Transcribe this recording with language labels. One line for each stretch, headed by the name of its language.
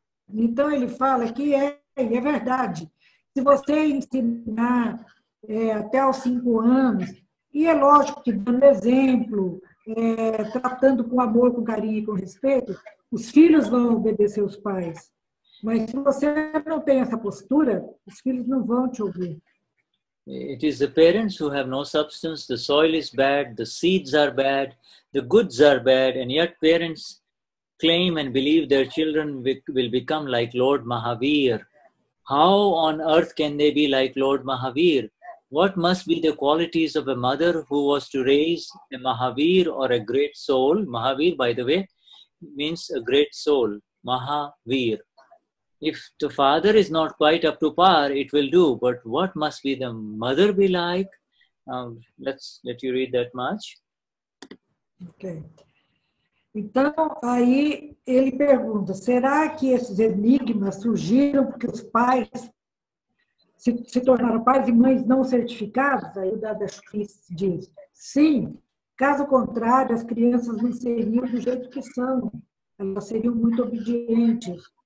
Portuguese: Então ele fala que é verdade. Se você ensinar até os 5 anos, e é lógico que dando exemplo, tratando com amor, com carinho e com respeito, os filhos vão obedecer os pais. Mas se você não tem essa postura, os filhos não vão te ouvir.
English: It is the parents who have no substance, the soil is bad, the seeds are bad, the goods are bad, and yet parents claim and believe their children will become like Lord Mahavir. How on earth can they be like Lord Mahavir? What must be the qualities of a mother who was to raise a Mahavir or a great soul? Mahavir, by the way, means a great soul. Mahavir. If the father is not quite up to par, it will do. But what must be the mother be like? Let's let you read that much. Ok.
Portuguese: Então, aí ele pergunta, será que esses enigmas surgiram porque os pais se tornaram pais e mães não certificados? Aí o Dadashri diz, sim, caso contrário, as crianças não seriam do jeito que são, elas seriam muito obedientes.